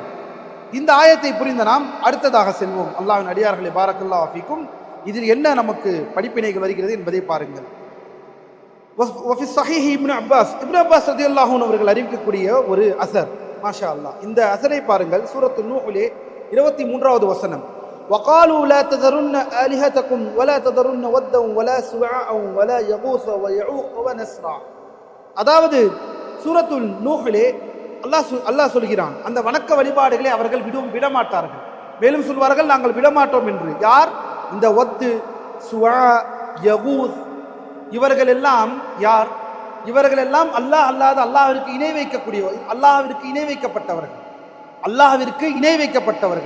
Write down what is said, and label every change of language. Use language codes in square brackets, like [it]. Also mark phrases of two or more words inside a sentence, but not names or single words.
[ta] இந்த ஆயத்தை புரிந்த நாம் அடுத்ததாக செல்வோம். அல்லாஹ்வின் அடியார்களே, [ar] بارك الله فيكم. [ta] இதில் என்ன நமக்கு படிப்பினைகள் வருகிறது என்பதை பாருங்கள். [ar] وفي صحيح [ta] இப்னு அப்பாஸ் [ar] رضي الله عنه [ta] அவர்கள் அறிவிக்கக்கூடிய ஒரு அஸர், [ar] ما شاء الله. [ta] இந்த அஸரை பாருங்கள். சூரத்து நூஹ்லே 23வது வசனம், [ar] وقالوا لا تذرن آلهتكم ولا تذرن ودا ولا سواعا ولا يغوث ويعوق ونسرا. [ta] அதாவது சூரத்துல் நூஹ்லே அல்லாஹ் சொல்கிறான், அந்த வணக்க வழிபாடுகளை அவர்கள் விடமாட்டார்கள், மேலும் சொல்வார்கள் நாங்கள் விடமாட்டோம் என்று. யார்? இந்த வத்து, சுவா, யகூஸ், இவர்கள் எல்லாம் யார்? இவர்கள் எல்லாம் அல்லாஹ் அல்லாத அல்லாஹ்விற்கு இணை வைக்கக்கூடியவர், அல்லாஹ்விற்கு இணை வைக்கப்பட்டவர்கள், அல்லாஹ்விற்கு இணை வைக்கப்பட்டவர்கள்.